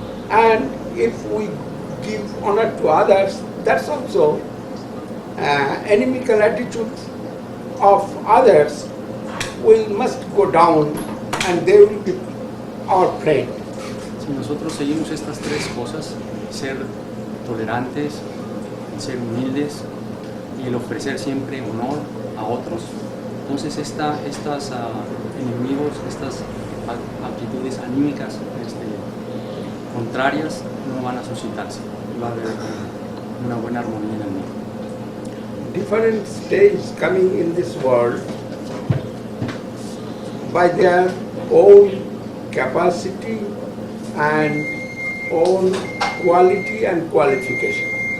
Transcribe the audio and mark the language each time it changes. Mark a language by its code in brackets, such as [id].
[en] And if we give honor to others, that's also enemical attitude of others must go down and they will be our friend. [es] Si nosotros seguimos estas tres cosas, ser tolerantes, ser humildes y el ofrecer siempre honor a otros, entonces estos enemigos, estas actitudes anímicas contrarias no van a suscitarse, va a haber una buena armonía en el mundo. [en] Different stages coming in this world by their own capacity and own quality and qualification.